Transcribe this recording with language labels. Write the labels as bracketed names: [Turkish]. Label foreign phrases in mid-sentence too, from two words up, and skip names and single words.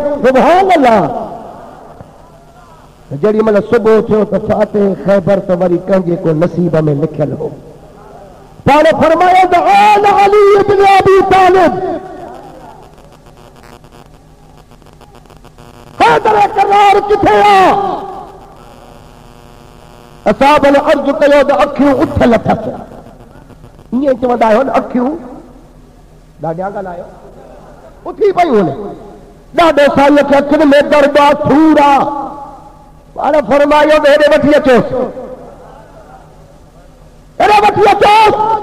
[Arabic] سبحان الله. [Sindhi] जड़ी मतलब सुबह थियो तो फातिह खैबर तो वरी कंहिंजे को नसीब में लिखियल हो। पाण फरमायो त आन अली इब्न अबी तालिब हैदर करार किथे आ? असाब ने अर्ज कयो त अखियूं उथल अथसि। ईअं चवंदा आहियो न, अखियूं ॾाढा ॻाल्हायो उथी पयूं आहिनि। ॾाढो साईं खे अखियुनि में दर्द आहे, सूर आहे। पाण फरमायो त हेॾे वठी अचोसि, हेॾे वठी अचोसि।